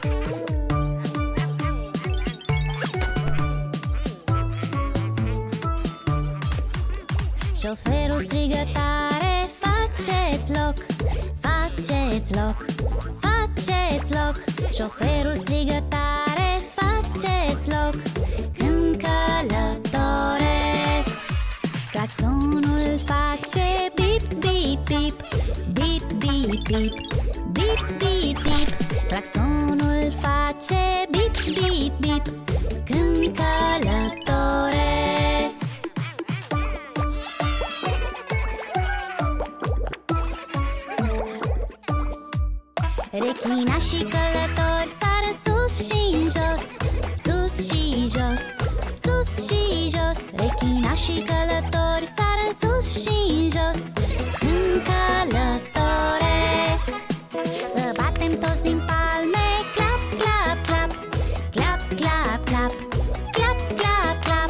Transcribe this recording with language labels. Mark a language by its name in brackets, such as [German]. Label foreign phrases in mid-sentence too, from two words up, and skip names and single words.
[Romanian] Șoferul strigă tare: faceți loc, faceți loc, faceți loc. Șoferul strigă tare: faceți loc când călătoresc. Claxonul face bip, bip, bip, bip, bip, bip, bip, bip, bip. Claxonul face bip, bip, bip când călătoresc. Rechinașii călători sară sus și în jos, sus și jos, sus și jos. Rechinașii călători sară sus și în jos când călătoresc. Să batem toți din palme, [English] clap, clap, clap, clap, clap, clap, clap, clap, clap.